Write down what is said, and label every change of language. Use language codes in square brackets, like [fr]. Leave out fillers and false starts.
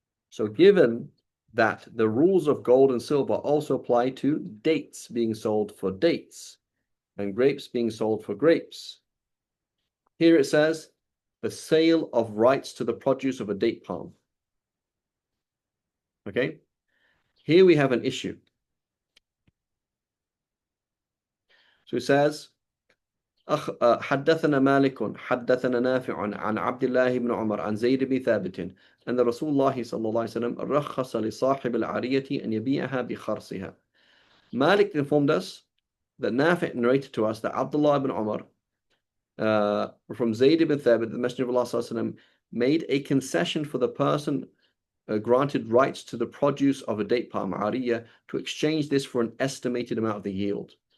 [en] So given that the rules of gold and silver also apply to dates being sold for dates and grapes being sold for grapes, here it says the sale of rights to the produce of a date palm. Okay, here we have an issue. So it says [ar] حدثنا مالك حدثنا نافع عن عبد الله بن عمر عن زيد بن ثابت أن رسول الله صلى الله عليه وسلم رخص لصاحب العارية أن يبيعها بخرصها. [en] Malik informed us that Nafi' narrated to us that Abdullah ibn Umar from Zayd ibn Thabit, the Messenger of Allah ﷺ, made a concession for the person granted rights to the produce of a date palm, ariya, to exchange this for an estimated amount of the yield.